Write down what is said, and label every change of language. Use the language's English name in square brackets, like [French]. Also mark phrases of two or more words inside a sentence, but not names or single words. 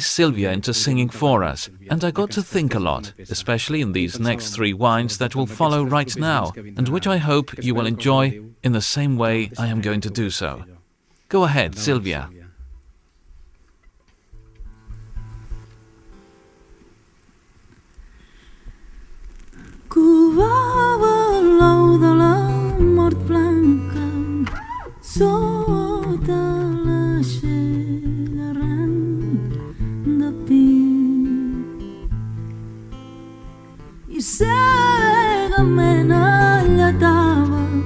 [English] Silvia into singing for us, and I got to think a lot, especially in these next 3 wines that will follow right now, and which I hope you will enjoy in the same way I am going to do so. Go ahead, Silvia. [Catalan] Covava l'ou de la mort blanca sota l'aixell arran de pi i cegament alletava